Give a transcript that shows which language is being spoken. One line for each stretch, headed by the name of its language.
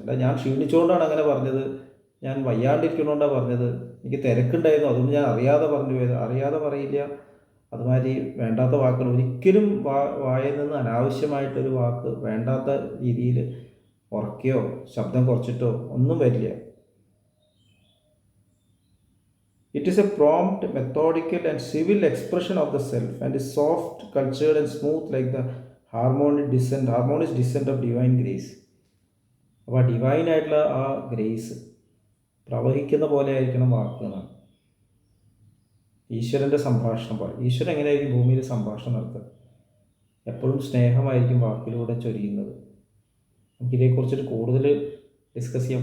Malayalam: അല്ല ഞാൻ ക്ഷീണിച്ചുകൊണ്ടാണ് അങ്ങനെ പറഞ്ഞത്, ഞാൻ വയ്യാണ്ടിരിക്കണോണ്ടാണ് പറഞ്ഞത്, എനിക്ക് തിരക്കുണ്ടായിരുന്നു അതുകൊണ്ട് ഞാൻ അറിയാതെ പറഞ്ഞു പോയത്. അറിയാതെ പറയില്ല. അതുമാതിരി വേണ്ടാത്ത വാക്കുകൾ ഒരിക്കലും വായിൽ നിന്ന് അനാവശ്യമായിട്ടൊരു വാക്ക് വേണ്ടാത്ത രീതിയിൽ ഉറക്കുകയോ ശബ്ദം കുറച്ചിട്ടോ ഒന്നും വരില്ല.
English: It is a prompt, methodical and civil expression of the self and is soft, cultured and smooth like the harmonious descent of divine grace.
Malayalam: അപ്പോൾ ഡിവൈൻ ആയിട്ടുള്ള ആ ഗ്രേസ് പ്രവഹിക്കുന്ന പോലെ ആയിരിക്കണം വാക്കുകളാണ്. ഈശ്വരൻ്റെ സംഭാഷണം പോലെ. ഈശ്വരൻ എങ്ങനെയായിരിക്കും ഭൂമിയിൽ സംഭാഷണം നടത്തുക? എപ്പോഴും സ്നേഹമായിരിക്കും വാക്കിലൂടെ ചൊരിയുന്നത്. നമുക്കിതേക്കുറിച്ചിട്ട് കൂടുതൽ ഡിസ്കസ് ചെയ്യാം.